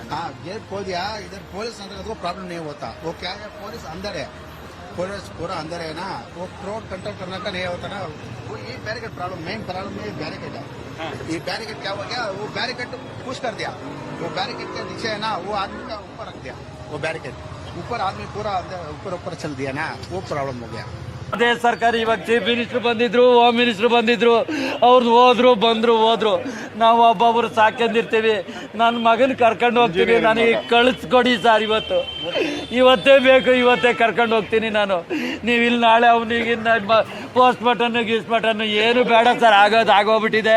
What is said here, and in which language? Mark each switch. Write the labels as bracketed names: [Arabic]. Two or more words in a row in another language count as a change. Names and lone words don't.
[Hindi] हाँ गेट खोल दिया, इधर पुलिस अंदर तो प्रॉब्लम नहीं होता। वो क्या है, पुलिस अंदर है, पुलिस पूरा अंदर है ना, वो [English] crowd control [Hindi] करने का नहीं होता ना। वो ये बैरिकेड प्रॉब्लम, [English] main problem [Hindi] ये बैरिकेड है। ये बैरिकेड क्या हो गया, वो [English] barricade push [Hindi] कर दिया, वो बैरिकेड के नीचे है ना, वो आदमी का ऊपर रख दिया, वो बैरिकेड ऊपर आदमी पूरा ऊपर चल दिया ना, वो प्रॉब्लम हो गया। [Kannada] ಅದೇ ಸರ್ಕಾರ ಇವಾಗ [English] chief minister [Kannada] ಬಂದಿದ್ರು, [English] home minister [Kannada] ಬಂದಿದ್ರು, ಅವ್ರು ಹೋದ್ರು ಬಂದ್ರು ನಾವು ಒಬ್ಬೊಬ್ರು ಸಾಕೊಂಡಿರ್ತೀವಿ. ನನ್ನ ಮಗನ ಕರ್ಕೊಂಡು ಹೋಗ್ತೀವಿ, ನನಗೆ ಕಳಿಸ್ಕೊಡಿ ಸರ್, ಇವತ್ತೇ ಬೇಕು, ಇವತ್ತೇ ಕರ್ಕೊಂಡು ಹೋಗ್ತೀನಿ ನಾನು. ನೀವು ಇಲ್ಲಿ ನಾಳೆ ಅವನಿಗೆ [English] post mortem [Kannada] ಏನು ಬೇಡ ಸರ್, ಆಗೋಗ್ಬಿಟ್ಟಿದೆ.